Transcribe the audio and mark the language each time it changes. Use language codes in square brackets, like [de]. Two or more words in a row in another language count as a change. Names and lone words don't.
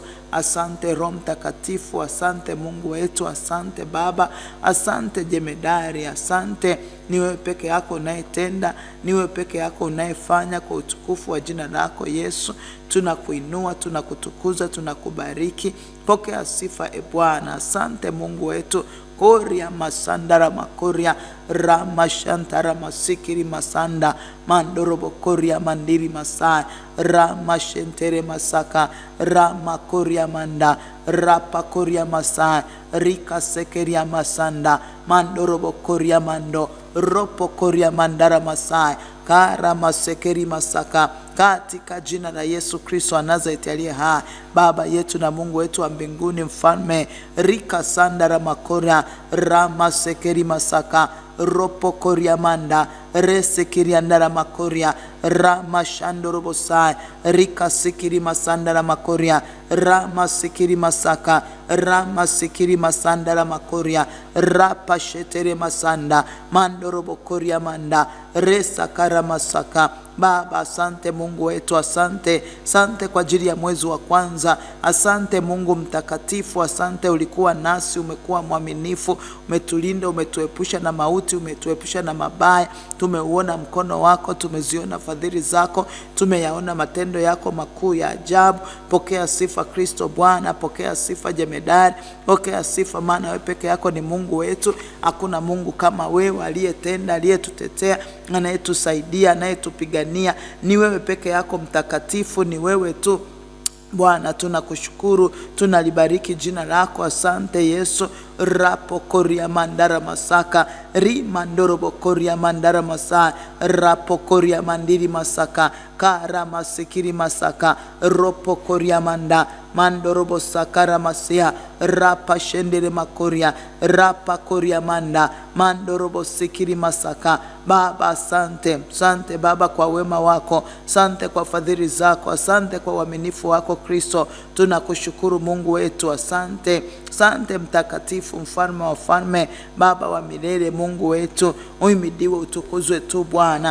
[sw] Asante Roho Mtakatifu, asante Mungu wetu, asante Baba, asante Jemedari, asante. Ni wewe peke yako unayetenda, ni wewe peke yako unayefanya kwa utukufu wa jina lako Yesu. Tunakuinua, tunakutukuza, tunakubariki. Pokea sifa e Bwana. Asante Mungu wetu. Koria masandara makoria rama shantara masikiri masanda mandorobo koria mandiri masai rama shentere masaka rama koria manda rapa koria masai rika sekeria masanda mandorobo koria mando ropo koria mandara masai kara masekeri masaka, katika jina la Yesu Kristo wa Nazareti aliye hai. Baba yetu na Mungu wetu wa mbinguni, Mfalme, rika sandara makora rama sekeri masaka ropo koria manda rese kiriandara makoria rama shandorobo sai rika sikiri masandara makoria rama sikiri masaka rama sikiri masandara makoria rapa shetere masanda mandorobo koria manda resa kara masaka. Baba, asante Mungu wetu, asante. Asante kwa ajili ya mwezi wa kwanza. Asante Mungu mtakatifu, asante ulikuwa nasi, umekuwa mwaminifu, umetulinda, umetuepusha na mauti, umetuepusha na mabaya. Tumeuona mkono wako, tumeziona fadhili zako, tumeyaona matendo yako makuu ya ajabu. Pokea sifa Kristo Bwana, pokea sifa Jemedari, pokea sifa, maana wewe peke yako ni Mungu wetu. Hakuna Mungu kama wewe, aliyetenda, aliyetutetea, anayetusaidia, anayetupigania. Ni wewe peke yako mtakatifu, ni wewe tu Bwana. Tunakushukuru, tunalibariki jina lako. Asante Yesu. Rapo koria mandara masaka rimandorobo koria mandara masai rapo koria mandiri masaka kara masikiri masaka ropo koria manda mandorobo sakara masia rapa shendere makoria rapa koria manda mandorobo sikiri masaka. Baba, asante. Asante Baba kwa wema wako, asante kwa fadhili zako, asante kwa uaminifu wako Kristo. Tunakushukuru Mungu wetu, asante. Asante mtakatifu, Mfalme wa falme, Baba wa milele, Mungu wetu, uhimidiwe, utukuzwe tu Bwana.